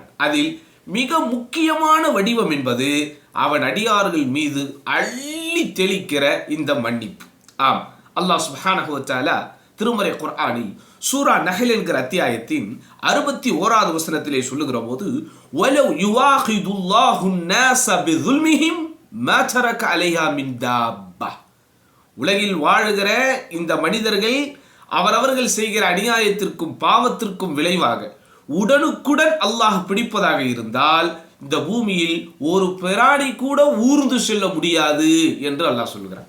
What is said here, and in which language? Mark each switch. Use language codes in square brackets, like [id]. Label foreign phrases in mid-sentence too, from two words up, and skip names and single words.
[ta] அதில் மிக முக்கியமான வடிவம் என்பது அவன் அடியார்கள் மீது அள்ளி தெளிக்கிற இந்த மன்னிப்பு. அல்லாஹ் [ar] سبحانه وتعالى [ta] திருமறை குர்ஆனில் சூரா நஹல் என்கிற அத்தியாயத்தின் 61வது வசனத்திலே சொல்லுகிற போது, [ar] ولو يؤاخذ الله الناس بظلمهم ما ترك عليها من دابة, [ta] உலகில் வாழுகிற இந்த மனிதர்கள் அவரவர்கள் செய்கிற அநியாயத்திற்கும் பாவத்திற்கும் விளைவாக உடனுக்குடன் அல்லாஹ் பிடிப்பதாக இருந்தால் இந்த பூமியில் ஒரு பிராணி கூட ஊர்ந்து செல்ல முடியாது என்று அல்லாஹ் சொல்கிறார்.